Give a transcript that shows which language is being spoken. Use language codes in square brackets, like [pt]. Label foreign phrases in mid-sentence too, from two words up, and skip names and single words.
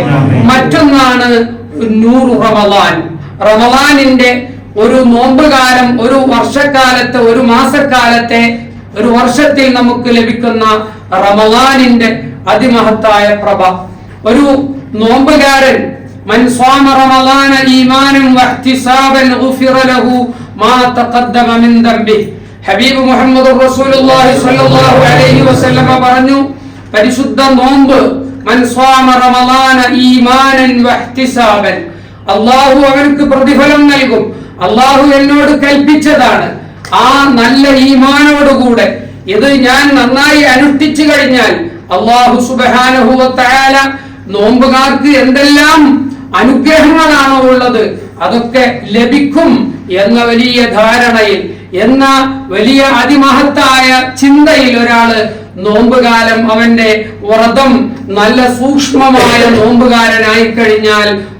[ml] മറ്റൊന്നാണ് നൂറു റമളാൻ. റമളാനിന്റെ ഒരു നോമ്പുകാലം, ഒരു വർഷക്കാലത്തെ, ഒരു മാസക്കാലത്തെ, ഒരു വർഷത്തിൽ നമുക്ക് ലഭിക്കുന്ന റമളാനിന്റെ അതിമഹത്തായ പ്രഭ. ഒരു നോമ്പുകാരൻ [ar] من صام رمضان إيمانا واحتسابا غفر له ما تقدم من ذنبه. [ml] ഹബീബ് മുഹമ്മദ് [ar] رسول الله صلى الله عليه وسلم [ml] പറഞ്ഞു, പരിശുദ്ധ നോമ്പ് [ar] من صام رمضان إيمانا واحتسابا, [ml] അല്ലാഹു അവർക്ക് പ്രതിഫലം നൽകും. അല്ലാഹു എന്നോട് കൽപ്പിച്ചതാണ്. ആ നല്ല ഈമാനോടുകൂടെ ഇത് ഞാൻ നന്നായി അനുഷ്ഠിച്ചു കഴിഞ്ഞാൽ [ar] الله سبحانه وتعالى [ml] നോമ്പുകാർക്ക് എന്തെല്ലാം അനുഗ്രഹങ്ങളാണോ ഉള്ളത് അതൊക്കെ ലഭിക്കും എന്ന വലിയ ധാരണയിൽ, എന്ന വലിയ അതിമഹത്തായ ചിന്തയിൽ ഒരാള് നോമ്പുകാലം, അവന്റെ വ്രതം നല്ല സൂക്ഷ്മമായ നോമ്പുകാരനായി കഴിഞ്ഞാൽ